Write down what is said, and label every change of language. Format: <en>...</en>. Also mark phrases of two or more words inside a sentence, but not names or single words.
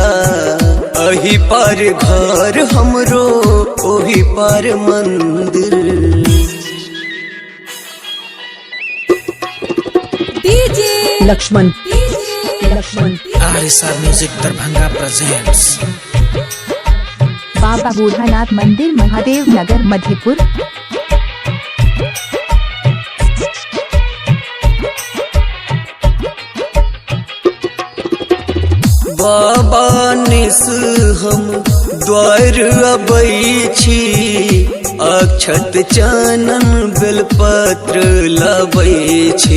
<mai>अही पार घर हमरो ओही पार मंदिर। लक्ष्मण</mai> <en>RSR music Darbhanga presents.</en> <mai>बाबा बूढ़ानाथ मंदिर, महादेव नगर, मधेपुर। बाबा निस हम द्वार अबै छी, अक्षत चनन बेलपत्र लबै छी।</mai>